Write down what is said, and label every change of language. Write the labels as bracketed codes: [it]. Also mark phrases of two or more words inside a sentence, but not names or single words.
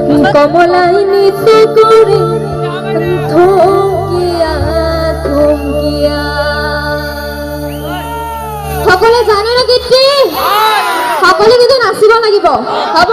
[as] কমলাই নৃত্য করে থমকিয়া থমকিয়া। সকলে জানে না গীতটি? সকলে কিন্তু নাচিব লাগিব, হ'ব?